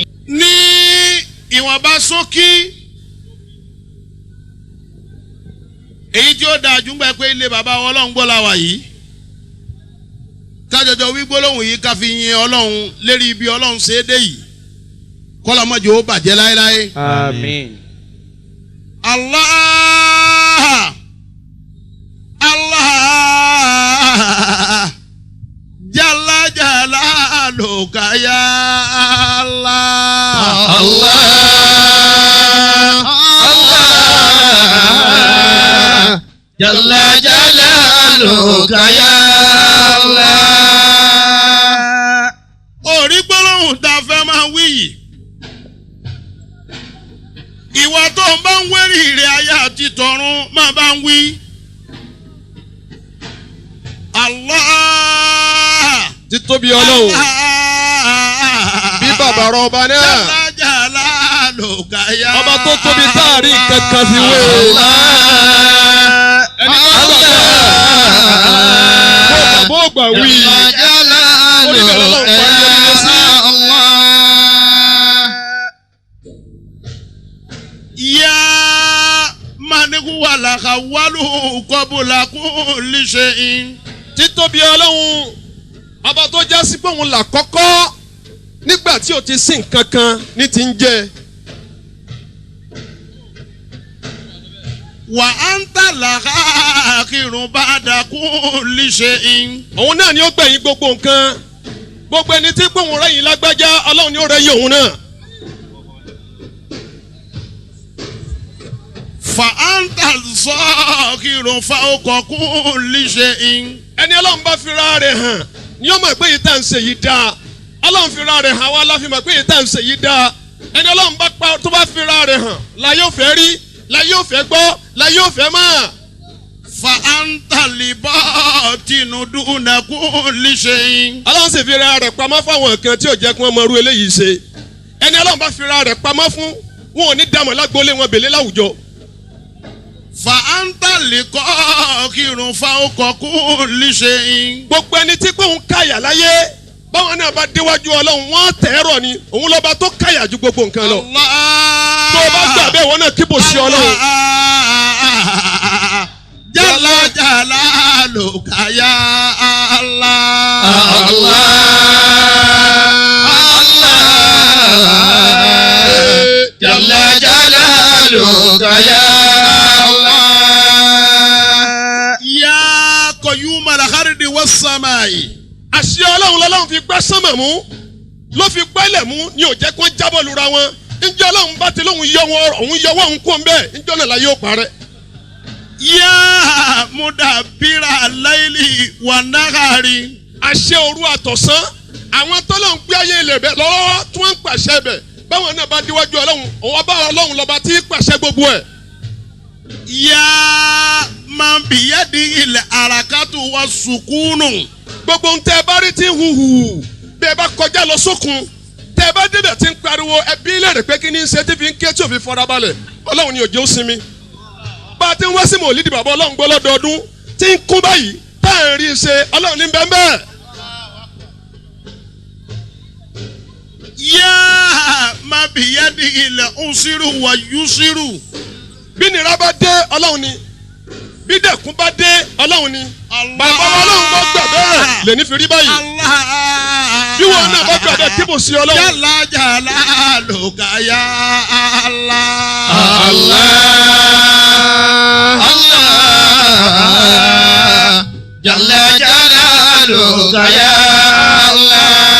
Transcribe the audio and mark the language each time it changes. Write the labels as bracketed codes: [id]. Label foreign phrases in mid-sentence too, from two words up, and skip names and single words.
[yo] ní ìwọ̀nba ṣókí èyí tí ó dáa jù ń gbà pé ilé bàbá ọlọ́run gbọ́ la wà yìí kájọjọ wí gbólóhùn yìí ká fi yin ọlọ́run lérí ibi ọlọ́run ṣe é dé yìí kọ́lọ́mọ́jọ́ ó bàjẹ́ láéláé. Àmín. [ar] الله الله جل جلالك يا الله. الله. الله. جل جلالك يا الله. [yo] Orí gbólóhùn tá a fẹ́ máa wí yìí. Ìwà tó ń bá ń wérí ìrẹ̀ ayé àti tọ̀run máa bá ń wí. [ar] Allah. [yo] títóbi ọlọ́run bí bàbá rọ ọba náà [ar] جل جلالك يا [yo] ọba tó tóbi táàrí kankan fi wé ẹni tó gbà bó gbà wí [ar] يا مالك ولك ولو قبل كل شيء. [yo] títóbi ọlọ́run ọba tó já sí pé òun là kọ́kọ́ nígbà tí o ti sìn kankan ní ti ń jẹ. [ar] وأنت الآخرون بعد كل شيء. [yo] òun náà ni ó gbẹ̀yìn gbogbo nǹkan gbogbo ẹni tí pé òun rẹ̀yìn lágbájá ọlọ́run ni ó rẹ̀yìn òun náà. [ar] فأنت الذاكرون فوق كل شيء. [yo] ẹni ọlọ́run bá fira rẹ̀ hàn ni ó mọ̀ pé yìí tá à ń ṣe yìí dáa ọlọ́run fira rẹ̀ hàn wá láfi mọ̀ pé yìí tá à ń ṣe yìí dáa ẹni ọlọ́run bá pa tó bá fira rẹ̀ hàn la yóò fẹ́ rí la yóò fẹ́ gbọ́ la yóò fẹ́ mọ̀. [ar] فأنت الباطن دون كل شيء. [yo] ọlọ́run sì fira rẹ̀ pamọ́ fáwọn kan tí ò jẹ́ kí wọ́n mọ irú eléyìí ṣe ẹni ọlọ́run bá fira rẹ̀ pamọ́ fún wọn ò ní dààmú lágbólé wọn bèlè láwùjọ. [ar] فأنت القاهرون فوق كل شيء. [yo] gbogbo ẹni tí pé òun káyà láyé báwọn náà bá déwájú ọlọ́run wọ́n tẹ̀rọ ni òun lọ́ba tó káyà ju gbogbo nǹkan lọ. tó o bá gbà bẹ́ẹ̀ wọ́n náà kíbò sí ọlọ́run. [ar] جل جلالك يا الله. Allah. جل جلالك يا الله. يا قيوم الأرض والسماء. [yo] àṣẹ ọlọ́run lọ́lọ́run fi gbá sánmà mú ló fi gbálẹ̀ mú ni ò jẹ́ kí wọ́n jábọ̀ lura wọn ǹjẹ́ ọlọ́run bá ti lóhun yọ wọn òun yọwọ́ òun kó ń bẹ́ẹ̀ ǹjẹ́ ọ̀nà la yóò parẹ́. [ar] يا مدبر الليل والنهار. [yo] àṣẹ òru àtọ̀sán àwọn tọ́lọ̀ ń gbé ayé ilẹ̀ bẹ̀ lọ́wọ́ tí wọ́n ń pàṣẹ bẹ̀ báwọn náà bá déwájú ọlọ́run òun bá ọlọ́run lọ́ba tí ń pàṣẹ gbogbo ẹ̀. [ar] يا من بيده الحركة والسكون. [yo] gbogbo ń tẹ́ ẹ bá rí tí ń huhu bí ẹ bá kọjá lọ sókun tẹ́ ẹ bá débẹ̀ tí ń pariwo ẹbí lẹ́rìí pé kí ni ṣe tí fi ń ké tí ò fi fọ́ra balẹ̀ ọlọ́run ni òjò sinmi. bá a ti ń wá sí mọ̀lídìí bàbá ọlọ́run gbọ́ lọ́dọọdún tí ń kún báyìí tá à ń rí i ṣe ọlọ́run ní bẹ́ẹ̀ bẹ́ẹ̀. [ar] يا من بيده العسر واليسر. [yo] bí nira bá dé ọlọ́run ni dẹ̀kún bá dé ọlọ́run ni bàbá ọlọ́run bá gbà bẹ́ẹ̀ lè ní fi rí báyìí bí wọn náà bá gbà bẹ́ẹ̀ kíbo sí ọlọ́run. [ar] جل جلالك يا الله. الله جل جلالك يا الله.